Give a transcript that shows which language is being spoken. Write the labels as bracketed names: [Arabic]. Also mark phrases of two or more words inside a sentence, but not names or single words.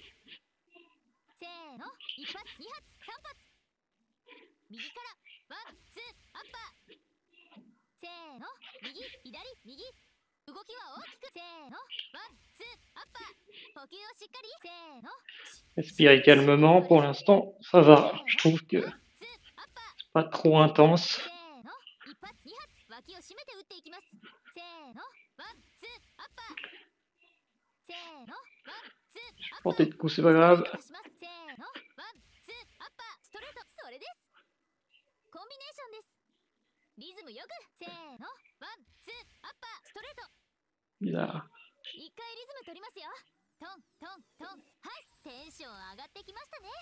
[Japanese] せーの。1発、2発、3発。右からワン、ツー、アッパー。せーの。右、左、右。動きは大きく。せーの。ワン、ツー、アッパー。呼吸をしっかり。せーの。 [French] Respirer calmement pour l'instant, ça va. Je trouve que c'est pas trop intense. [Japanese] せーの。一発、二発。脇を締めて打っていきます。せーの。ワン、ツー、アッパー。せーの。ワン、ツー、アッパー。 [French] Tenter de coup, c'est pas grave. [Japanese] せーの。ワン、ツー、アッパー。ストレート。それです。コンビネーションです。リズムよく。せーの。ワン、ツー、アッパー。ストレート。 [French] Bizarre. [Japanese] 一回リズム取りますよ。トントントン。はい、テンション上がってきましたね。